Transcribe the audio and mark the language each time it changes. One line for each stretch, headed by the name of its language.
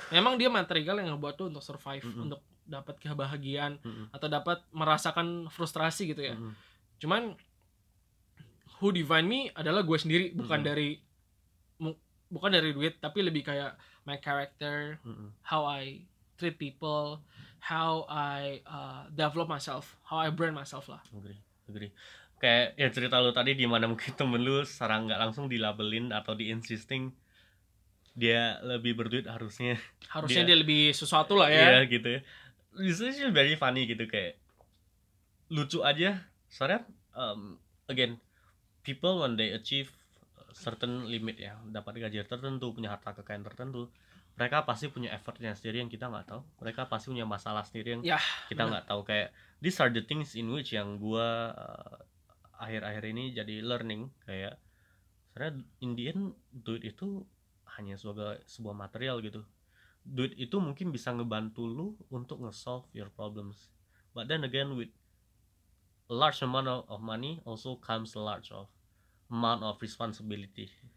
Indonesian: Memang dia material yang ngebuat tuh untuk survive, mm-hmm. untuk dapat kebahagiaan, mm-hmm. atau dapat merasakan frustrasi gitu ya. Mm-hmm. Cuman
English: who define me
Indonesian: adalah gue sendiri, bukan mm-hmm. dari bukan dari duit, tapi lebih kayak
English: my character,
Indonesian: mm-hmm.
English: how I treat people, how I develop myself, how I brand myself lah.
Indonesian: Agree. Kayak ya cerita lu tadi di mana mungkin temen lu sekarang nggak langsung dilabelin atau diinsisting dia lebih berduit harusnya. Harusnya dia lebih sesuatu lah ya. Iya gitu.
English: This is very funny
Indonesian: gitu, kayak lucu aja. Soalnya
English: again people when they achieve certain limit
Indonesian: ya, dapat gaji tertentu, punya harta kekayaan tertentu, mereka pasti punya effortnya sendiri yang kita nggak tahu. Mereka pasti punya masalah sendiri yang yeah, kita nggak tahu. Kayak
English: these are the things in which
Indonesian: yang gue akhir-akhir ini jadi learning. Kayak sebenarnya
English: in the end
Indonesian: duit itu hanya sebagai sebuah material gitu. Duit itu mungkin bisa ngebantu lu untuk nge-solve
English: your problems. But then again with a large amount of money also comes a large of amount of responsibility.